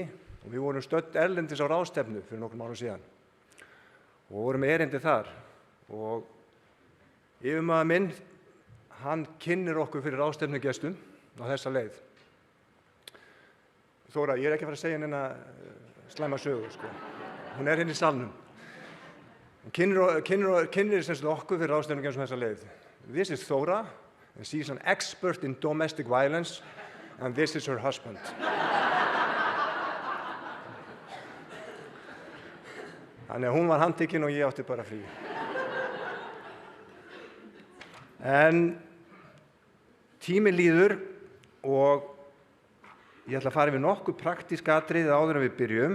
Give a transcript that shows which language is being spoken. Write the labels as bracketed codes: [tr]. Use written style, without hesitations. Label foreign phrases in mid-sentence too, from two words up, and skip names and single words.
[is] Og við vorum stödd erlendis á ráðstefnu fyrir nokkrum árum síðan og vorum með erindi þar og yfirmaður minn, hann kynnir okkur fyrir ráðstefnugestum á þessa leið. Þóra, ég ekki að fara að segja neina slæma sögu, sko. Hún hérna í salnum. Hún kynnir sem sagt okkur fyrir ráðstefnugestum á þessa leið. [en] This is Þóra, and she is an expert in domestic violence, and this is her husband. [is] Þannig að hún var handtekinn og ég átti bara frí. En tíminn líður og ég ætla að fara yfir nokkuð praktísk atriði áður en við byrjum.